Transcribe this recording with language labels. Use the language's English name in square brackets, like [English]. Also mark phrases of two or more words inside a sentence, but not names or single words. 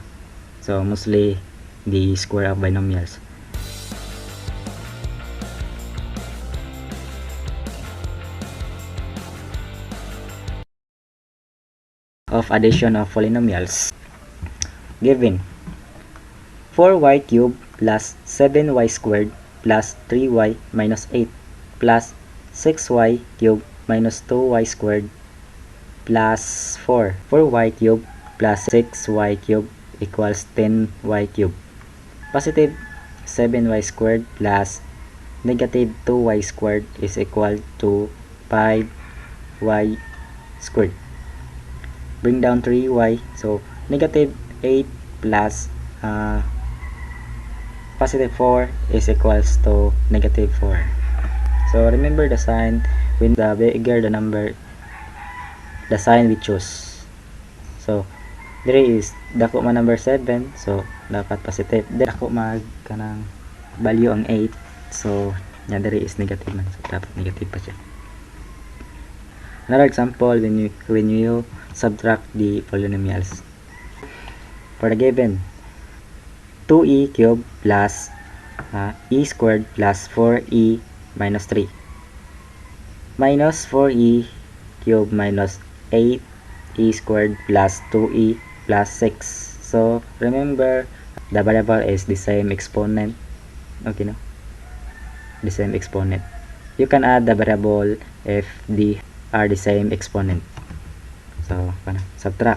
[English] So mostly the square of binomials. Of addition of polynomials. Given 4y cubed plus 7y squared plus 3y minus 8 plus 6y cubed minus 2y squared plus 4. 4y cubed plus 6y cubed equals 10y cubed. Positive 7y squared plus negative 2y squared is equal to 5y squared. Bring down 3y, so negative 8 plus positive 4 is equals to negative 4. So remember the sign, when the bigger the number, the sign we choose. So there is [Cebuano] dako man [English] number 7, so dapat positive. [Cebuano] Dako mag kanang value ang 8, so yan [English] there is negative [Cebuano] man, so dapat negative pa siya. [English] Another example, when you subtract the polynomials. For the given 2e cubed plus e squared plus 4e minus 3 minus 4e cubed minus 8e squared plus 2e plus 6. So remember the variable is the same exponent. Okay, no? The same exponent. You can add the variable if they are the same exponent. So, subtract.